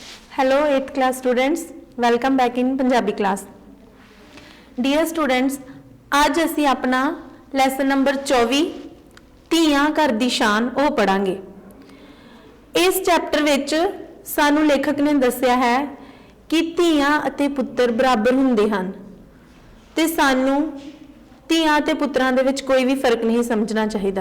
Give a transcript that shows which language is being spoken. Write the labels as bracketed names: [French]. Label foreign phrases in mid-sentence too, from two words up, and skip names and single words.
[English] Hello 8th class students, welcome back in Punjabi class. Dear students, [Punjabi] ਅੱਜ ਅਸੀਂ ਆਪਣਾ [English] lesson number [Punjabi] 24 ਧੀਆਂ घर दी शान ਉਹ ਪੜ੍ਹਾਂਗੇ। ਇਸ चैप्टर ਵਿਚ ਸਾਨੂੰ ਲੇਖਕ ਨੇ ਦੱਸਿਆ ਹੈ ਕਿ ਧੀਆਂ ਅਤੇ ਪੁੱਤਰ ਬਰਾਬਰ ਹੁੰਦੇ ਹਨ ਤੇ ਸਾਨੂੰ ਧੀਆਂ ਅਤੇ ਪੁੱਤਰਾਂ ਦੇ ਵਿਚ ਕੋਈ ਭੀ ਫ਼ਰਕ ਨਹੀਂ ਸਮਝਣਾ ਚਾਹੀਦਾ।